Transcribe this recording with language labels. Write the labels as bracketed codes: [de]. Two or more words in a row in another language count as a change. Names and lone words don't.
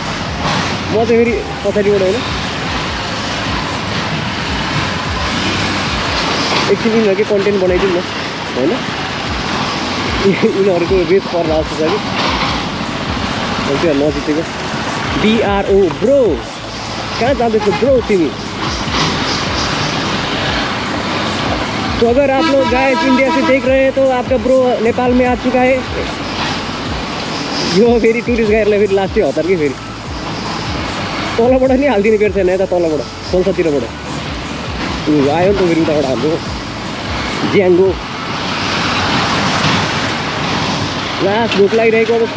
[ne] म चाहिँ फेरि पछाडिबाट होइन एकछिन यिनीहरूकै कन्टेन्ट बनाइदिउँ न होइन। यिनीहरूको रेस पर्दा जस्तो छ कि त्यो नजितेको। BRO ब्रो कहाँ जाँदैछ ब्रो तिमी। [hi] तो अगर आप लोग गाइस इंडिया से देख रहे हैं तो आपका ब्रो नेपाल में आ चुका है। [ne] यो फेरि टुरिस्ट गाडीलाई फेरि लास्टै हतार कि फेरि तलबाट नि हालिदिने बेर छैन। यता तलबाट संसदतिरबाट आयो नि त फेरि उताबाट हाम्रो ज्याङ्गो। लास्ट भोक लागिरहेको अवस्था।